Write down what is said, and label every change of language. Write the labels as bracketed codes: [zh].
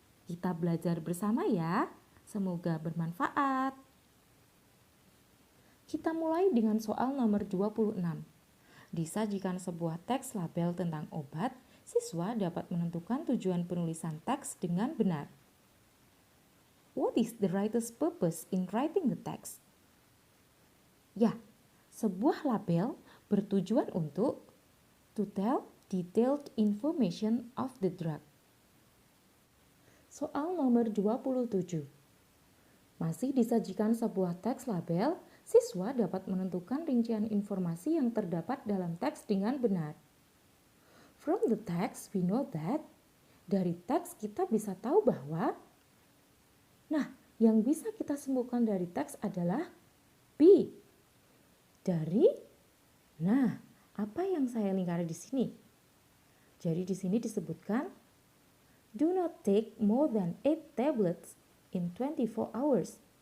[id] Kita belajar bersama ya. Semoga bermanfaat. Kita mulai dengan soal nomor 26. Disajikan sebuah teks label tentang obat, siswa dapat menentukan tujuan penulisan teks dengan benar. [en] What is the writer's purpose in writing the text? [id] Ya, sebuah label bertujuan untuk [en] to tell detailed information of the drug. [id] Soal nomor 27. Masih disajikan sebuah teks label, siswa dapat menentukan rincian informasi yang terdapat dalam teks dengan benar. [en] From the text, we know that. [id] Dari teks kita bisa tahu bahwa. Nah, yang bisa kita simpulkan dari teks adalah B. Dari. Nah, apa yang saya lingkari di sini? Jadi di sini disebutkan, [en] do not take more than 8 tablets in 24 hours.